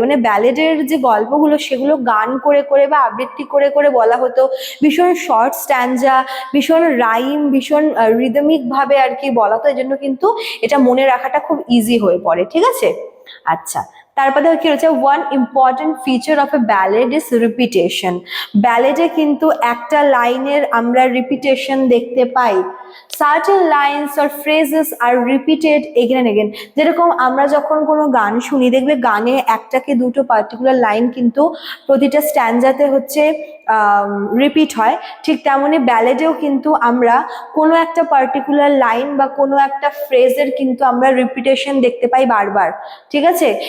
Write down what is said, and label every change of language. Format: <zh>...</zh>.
<bn>মানে ব্যালেডের যে গল্পগুলো সেগুলো গান করে করে বা আবৃত্তি করে করে বলা হতো, ভীষণ শর্ট স্ট্যান্জা, ভীষণ রাইম, ভীষণ রিদমিক ভাবে আর কি বলা হতো, এই জন্য কিন্তু এটা মনে রাখাটা খুব ইজি হয়ে পড়ে, ঠিক আছে। আচ্ছা, তারপরে কি রয়েছে,</bn> <en>One important feature of a ballad is repetition.</en> <bn>ব্যালেডে কিন্তু একটা লাইনের আমরা রিপিটেশন দেখতে পাই।</bn> <en>Certain lines or phrases are repeated again and again.</en> <bn>যেরকম আমরা যখন কোনো গান শুনি, দেখবে গানে একটাকে দুটো পার্টিকুলার লাইন কিন্তু প্রতিটা স্ট্যান্ডাতে হচ্ছে রিপিট হয়, ঠিক তেমনি ব্যালেডেও কিন্তু আমরা কোনো একটা পার্টিকুলার লাইন বা কোনো একটা ফ্রেজের কিন্তু আমরা রিপিটেশন দেখতে পাই বারবার, ঠিক আছে।</bn>